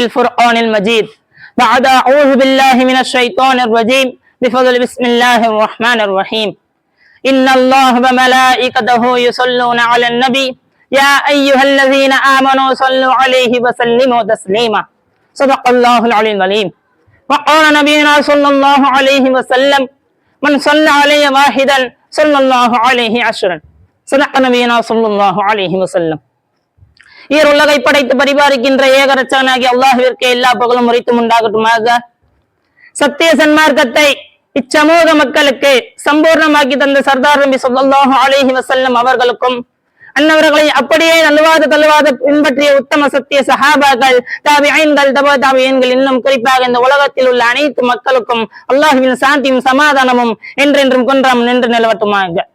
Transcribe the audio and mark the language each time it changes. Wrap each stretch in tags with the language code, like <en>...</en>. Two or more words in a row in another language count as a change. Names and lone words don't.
<ar>الفرقان المجيد بعد أعوذ بالله من الشيطان الرجيم بفضل بسم الله الرحمن الرحيم إن الله وملائكته يصلون على النبي يا أيها الذين آمنوا صلوا عليه وسلموا تسليما صدق الله العلي العظيم وقال نبينا صلى الله عليه وسلم من صلى علي واحدا صلى الله عليه عشرا صدق نبينا صلى الله عليه وسلم.</ar> <ta>உலகை படைத்து பரிபாலிக்கின்ற ஏகரட்சகனாகிய அல்லாஹ்விற்கு எல்லா புகழும் உரித்தும் உண்டாகட்டுமாக. சத்திய சன்மார்க்கத்தை இச்சமூக மக்களுக்கு சம்பூர்ணமாக்கி தந்த சர்தார் நபி</ta> <ar>صلى الله عليه وسلم</ar> <ta>அவர்களுக்கும் அன்னவர்களை அப்படியே தழுவாத பின்பற்றிய உத்தம சத்திய சஹாபாக்கள், தாபிஈன்கள், தபா தாபிஈன்கள், இன்னும் குறிப்பாக இந்த உலகத்தில் உள்ள அனைத்து மக்களுக்கும் அல்லாஹ்வின் சாந்தியும் சமாதானமும் என்றென்றும் கொன்றாம் நின்று நிலவட்டுமாக.</ta>